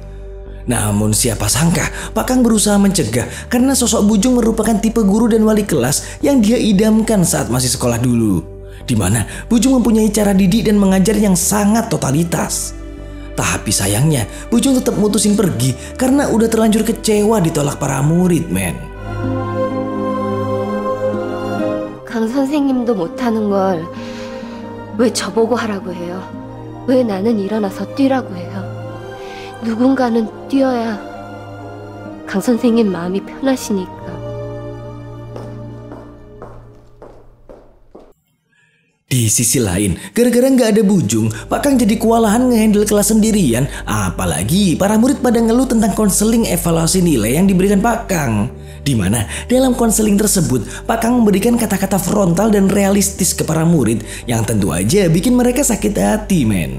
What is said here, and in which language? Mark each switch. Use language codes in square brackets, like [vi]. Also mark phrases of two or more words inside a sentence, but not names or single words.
[id] Namun siapa sangka Pak Kang berusaha mencegah karena sosok Bujung merupakan tipe guru dan wali kelas yang dia idamkan saat masih sekolah dulu, di mana Bujung mempunyai cara didik dan mengajar yang sangat totalitas. Tapi sayangnya Bujung tetap mutusin pergi karena udah terlanjur kecewa ditolak para murid, men. [ko] 강 선생님도 못하는 걸 왜 저보고 하라고 해요? 왜 나는 일어나서 뛰라고 해요? 누군가는 뛰어야 강 선생님 마음이 편하시니까. [id] Di sisi lain, gara-gara nggak ada Bujung, Pak Kang jadi kewalahan ngehandle kelas sendirian. Apalagi para murid pada ngeluh tentang konseling evaluasi nilai yang diberikan Pak Kang. Di mana dalam konseling tersebut, Pak Kang memberikan kata-kata frontal dan realistis ke para murid yang tentu aja bikin mereka sakit hati, men.